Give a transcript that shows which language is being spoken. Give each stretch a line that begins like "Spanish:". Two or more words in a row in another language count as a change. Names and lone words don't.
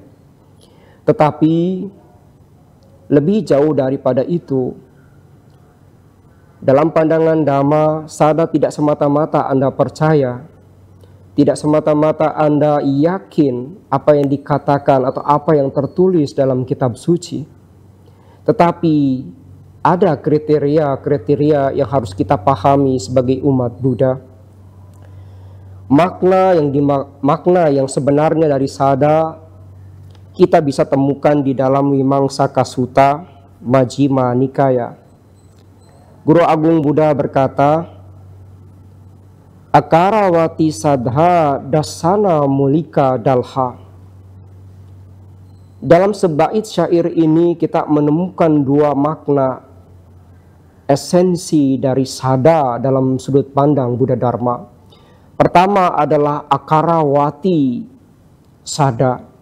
Indonesian: Tetapi lebih jauh daripada itu, dalam pandangan Dhamma, sada tidak semata-mata Anda percaya, tidak semata-mata Anda yakin apa yang dikatakan atau apa yang tertulis dalam kitab suci, tetapi ada kriteria-kriteria yang harus kita pahami sebagai umat Buddha. Makna yang sebenarnya dari sada kita bisa temukan di dalam Wimamsaka Sutta, Majjhima Nikaya. Guru Agung Buddha berkata,
Pali: Akarawati sadha dasana mulika dalha.
Indonesian: Dalam sebait syair ini kita menemukan dua makna esensi dari sada dalam sudut pandang Buddha Dharma. Pertama adalah
Pali: akarawati sada.